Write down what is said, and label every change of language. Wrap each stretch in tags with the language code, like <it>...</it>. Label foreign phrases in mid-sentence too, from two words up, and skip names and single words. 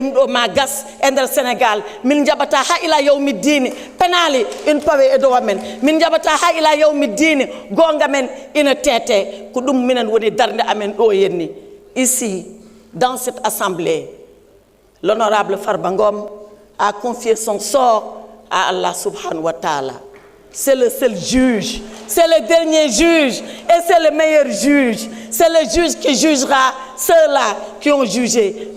<ff>ɗo ma gas e nder Sénégal min jaɓata ha</ff> <ar>ila yawmi dini</ar> <ff>penali in pawe e dow amen min jaɓata ha</ff> <ar>ila yawmi dini</ar> <ff>gonga men ina tete ko ɗum minen woni darde amen ɗo yenni.</ff> <fr>Ici dans cette assemblée l'honorable Farba Ngom a confié son sort à Allah</fr> <ar>subhanahu wa ta'ala.</ar> <fr>C'est le seul juge, c'est le dernier juge et c'est le meilleur juge. C'est le juge qui jugera ceux-là qui ont jugé.</fr>